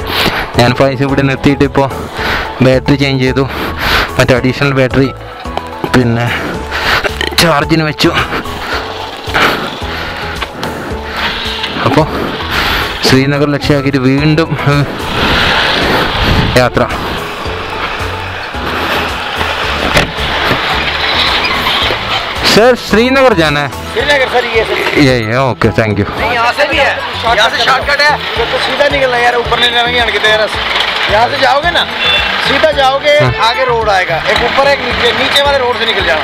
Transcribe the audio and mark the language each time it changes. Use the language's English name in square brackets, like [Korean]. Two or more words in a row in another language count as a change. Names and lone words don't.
[Malayalam] ഞാൻ പൈസ ഇവിടെ നിർത്തിയിട്ട് ഇപ്പോൾ [English] battery change [Malayalam] ചെയ്തു. മറ്റേ [English] additional battery [Malayalam] പിന്നെ ചാർജിന് വെച്ചു. അപ്പോൾ ശ്രീനഗർ ലക്ഷ്യമാക്കിയിട്ട് വീണ്ടും യാത്ര. [Hindi] सर श्रीनगर जाना है? श्रीनगर सर, [English] ये okay, thank you. [Hindi] यहाँ से भी है, यहाँ से शॉर्टकट है, तो सीधा निकलना यार, ऊपर नहीं जाएंगे अनके यार। यहाँ से जाओगे ना, सीधा जाओगे, आगे रोड आएगा, एक ऊपर एक नीचे, नीचे वाले रोड से निकल जाना।